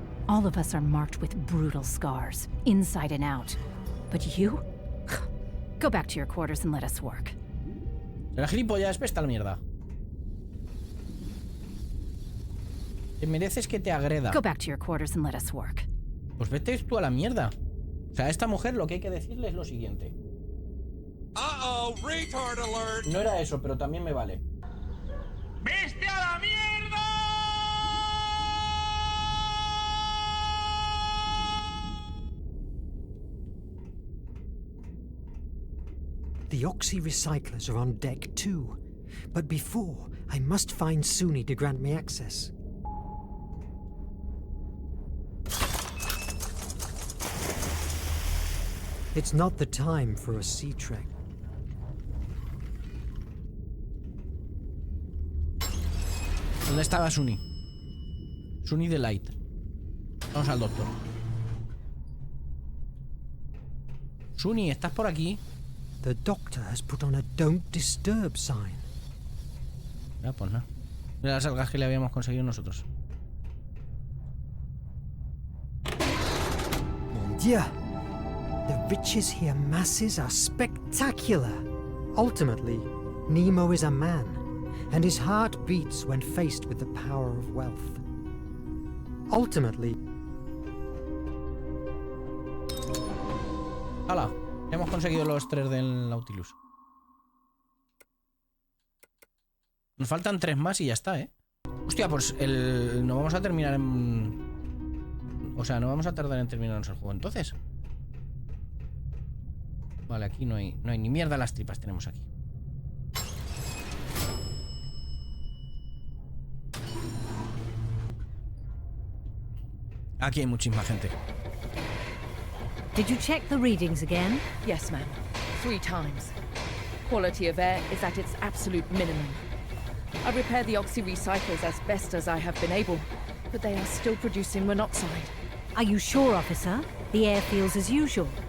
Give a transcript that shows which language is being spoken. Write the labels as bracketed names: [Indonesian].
[English] All of us are marked with brutal scars, inside and out. But you? Go back to your quarters and let us work. [Spanish] La gilipollas, vete a la mierda. Te mereces que te agreda. [English] Go back to your quarters and let us work. [Spanish] Pues vete tú a la mierda. O sea, a esta mujer lo que hay que decirle es lo siguiente. [English] Uh-oh, retard alert. [Spanish] No era eso, pero también me vale. ¡Vete a la mierda! [English] The oxy-recyclers are on deck too. But before, I must find Suni to grant me access. It's not the time for a sea trek. [Spanish] ¿Dónde estaba Suni? Suni de Light. Vamos al doctor. Suni, ¿estás por aquí? [English] The doctor has put on a don't disturb sign. [Spanish] Ya, pues no. Mira las algas que le habíamos conseguido nosotros. [French] Mon Dieu! [English] The riches he amasses are spectacular. Ultimately, Nemo is a man, and his heart beats when faced with the power of wealth. Ultimately... [Spanish] ¡Hala! Hemos conseguido los 3 del Nautilus. Nos faltan 3 más y ya está, ¿eh? Hostia, pues no vamos a terminar en... O sea, no vamos a tardar en terminarnos el juego entonces. Vale, aquí no hay ni mierda las tripas tenemos aquí. Aquí hay muchísima gente. [English] Did you check the readings again? Yes, ma'am. 3 times. Quality of air is at its absolute minimum. I repaired the oxy-recyclers as best as I have been able, but they are still producing monoxide. Are you sure, officer? The air feels as usual.